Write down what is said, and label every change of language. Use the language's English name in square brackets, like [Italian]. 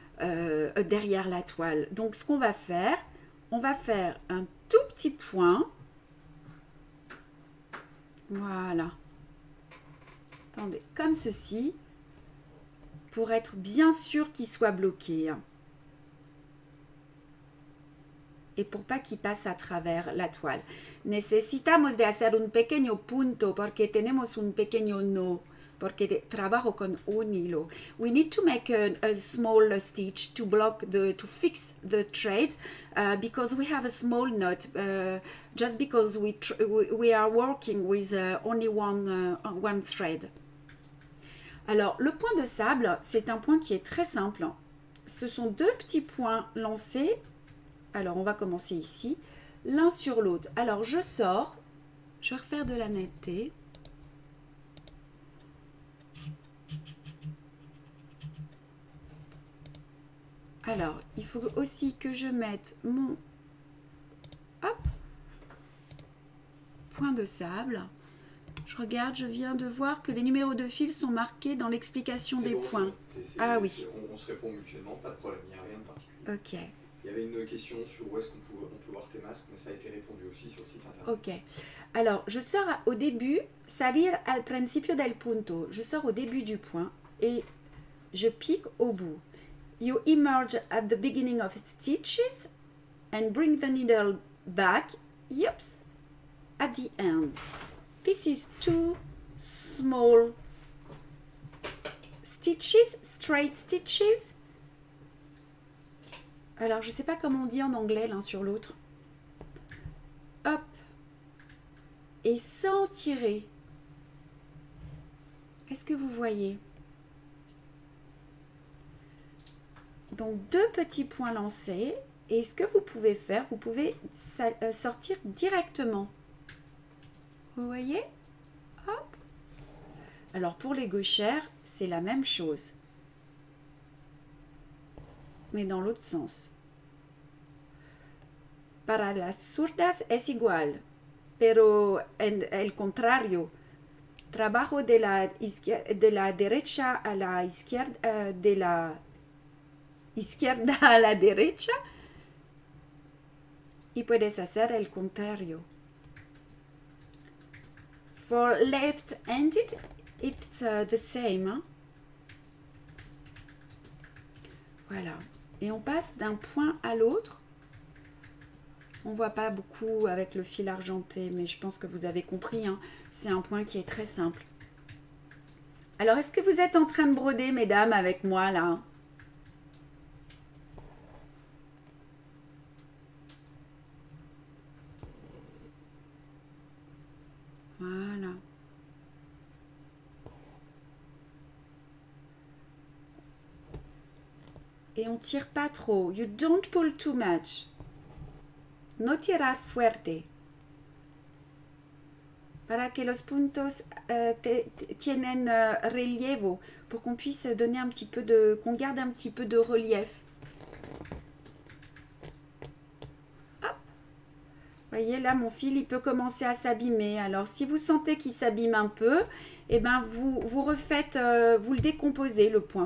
[French] Derrière la toile. Donc, ce qu'on va faire, on va faire un tout petit point. Voilà. Attendez, comme ceci, pour être bien sûr qu'il soit bloqué. Hein. Et pour pas qu'il passe à travers la toile. [Spanish] Necesitamos de hacer un pequeño punto porque tenemos un pequeño no. Porque trabajo con un hilo. [English] We need to make a small stitch to fix the thread because we have a small knot. Just because we are working with only one thread. [French] Alors le point de sable, c'est un point qui est très simple. Ce sont 2 petits points lancés. Alors on va commencer ici, l'un sur l'autre. Alors je sors, je vais refaire de la netteté. Alors, il faut aussi que je mette mon point de sable. Je regarde, je viens de voir que les numéros de fil sont marqués dans l'explication des points. Ah oui. On se répond mutuellement, pas de problème, il n'y a rien de particulier. Ok. Il y avait une question sur où est-ce qu'on peut voir tes masques, mais ça a été répondu aussi sur le site internet. Ok. Alors, je sors au début, [Spanish] salir al principio del punto. [French] Je sors au début du point et je pique au bout. [English] You emerge at the beginning of stitches and bring the needle back, yips, at the end. This is 2 small stitches, straight stitches. [French] Alors, je ne sais pas comment on dit en anglais l'un sur l'autre. Hop. Et sans tirer. Est-ce que vous voyez? Donc, 2 petits points lancés. Et ce que vous pouvez faire, vous pouvez sortir directement. Vous voyez? Hop. Alors, pour les gauchères, c'est la même chose. Mais dans l'autre sens. [Spanish] Para las zurdas es igual, pero en el contrario. Trabajo de la derecha a la izquierda, de la izquierda a la derecha. Y puedes hacer el contrario. [English] For left-handed, it's the same. [French] Hein? Voilà. Et on passe d'un point à l'autre. On ne voit pas beaucoup avec le fil argenté, mais je pense que vous avez compris. Hein? C'est un point qui est très simple. Alors, est-ce que vous êtes en train de broder, mesdames, avec moi, là? Voilà. Et on tire pas trop. [English] You don't pull too much. [Spanish] No tirar fuerte. Para que los puntos tienen relievo. [French] Pour qu'on puisse donner un petit peu de... qu'on garde un petit peu de relief. Hop. Voyez, là, mon fil, il peut commencer à s'abîmer. Alors, si vous sentez qu'il s'abîme un peu, eh ben, vous refaites... vous le décomposez, le point.